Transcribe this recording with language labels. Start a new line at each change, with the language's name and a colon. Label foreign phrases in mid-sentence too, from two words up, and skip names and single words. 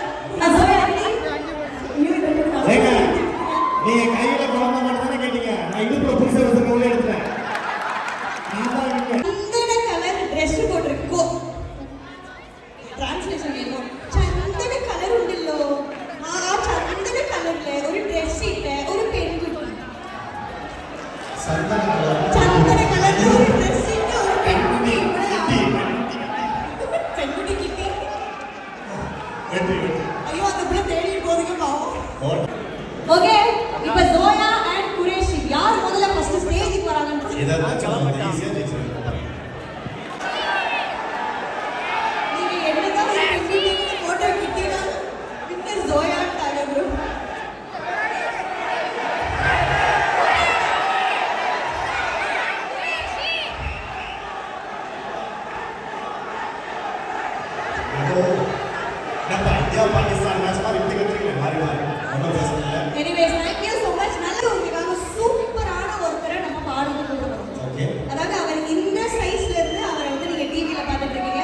Tamil: ஏங்க நீங்க கையில குழந்தை மட்டும் தானே கேட்டீங்க, நான் இடுப்புல புடிச்ச வச்சிருக்க உள்ள எடுத்துட்டேன். நான் தான் இங்க சந்தன கலர் Dress போட்டிருக்கோ. டிரான்ஸ்லேஷன் வேணும். சந்தன கலர் உண்டല്ലോ.
Malayalam: ചന്ദന കളറിലെ ഒരു ഡ്രസ് ഇട്ട ഒരു പെൺകുട്ടി. ചന്ദന കളറിലെ ഒരു ഡ്രസ് ഇട്ട ഒരു പെൺകുട്ടി. പെൺകുട്ടി കിട്ടി. അയ്യോ അത് ഇവിടെ തേടി പോകുക പാവം.
Tamil: ഓക്കേ இப்போ ஜோயா and குரேஷி யார் முதல்ல ஃபர்ஸ்ட் ஸ்டேஜுக்கு வராங்கன்னு இதெல்லாம் சொல்லுங்க, ஈஸியா ஜெயிச்சிருங்க. நீங்க என்னதான் ஒரு பெண்குட்டி போட்டோ கிட்டினா வின்னர் ஜோயா டாகரு. நம்ம இந்தியா பாகிஸ்தான் மேட்ச் மாதிரி விட்டு கத்துறீங்க மாறி மாறி. ஒன்றும் பிரச்சனை இல்லை.
English: anyways thank you so much.
Tamil: நல்ல உங்களுக்காக சூப்பரான ஒருத்தரை நம்ம பாடலுக்கு கொண்டு வரோம். ஓகே. அதாவது அவர் இந்த சைஸ்ல இருந்து அவரை வந்து நீங்க டிவில பார்த்துட்டு இருக்கீங்க.